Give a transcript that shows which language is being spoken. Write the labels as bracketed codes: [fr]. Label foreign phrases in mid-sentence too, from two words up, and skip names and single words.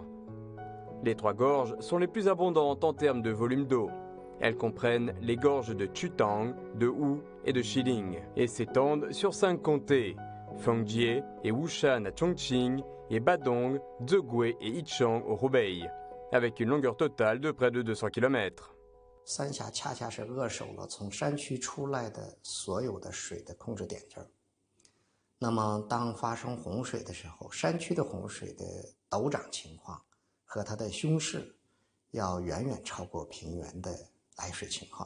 [fr] Les trois gorges sont les plus abondantes en termes de volume d'eau. Elles comprennent les gorges de Chutang, de Wu et de Xiling et s'étendent sur 5 comtés, Fengjie et Wushan à Chongqing et Badong, Zhegue et Yichang au Hubei, avec une longueur totale de près de 200 km. [zh] 三峡恰恰是扼守了从山区出来的所有的水的控制点这儿。那么，当发生洪水的时候，山区的洪水的陡涨情况和它的凶势要远远超过平原的来水情况。